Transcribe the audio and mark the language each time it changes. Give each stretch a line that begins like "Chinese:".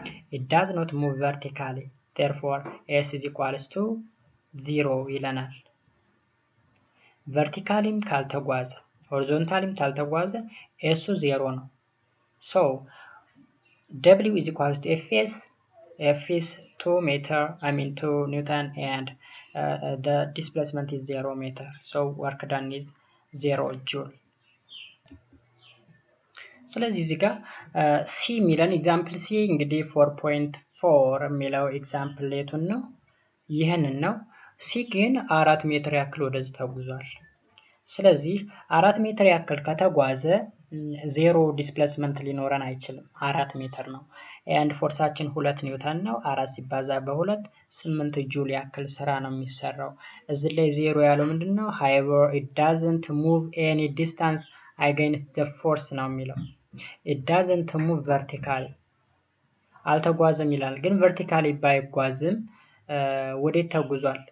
English: It does not move vertically. Therefore S is equals to 0
Amharic: ይለናል። ቨርቲካሊም ካልተጓዘ ሆሪዞንታሊም ካልተጓዘ S 0 ነው።
English: so W is equals to Fs. F is 2 meter 2 Newton and the displacement is 0 meter. So work done is 0 joule.
Amharic: ስለዚህ እዚህ ጋር ሲ ሚለን ኤግዛምፕል ሲ እንግዲህ 4.4 የሚለው ኤግዛምፕል ሌቱን ነው ይህንን ነው። ሲ ግን 4 ሜትር ያክል ወደዚህ ተጉዟል። ስለዚህ 4 ሜትር ያክል ከተጓዘ 0 ዲስፕሌስመንት ሊኖረን አይችልም። 4 ሜትር ነው and ፎርሳችን 2 ኒውተን ነው። 4 ሲባዛ በ2 8 ጁል ያክል ስራ ነው የሚሰራው። እዚህ ላይ 0 ያለው ምንድነው?
English: however it doesn't move any distance against the force
Amharic: ነው የሚለው።
English: it doesn't move vertically
Amharic: አልተጓዘም ይላል። ግን
English: vertically
Amharic: ባይጓዝም ወዴት ተጉዟል?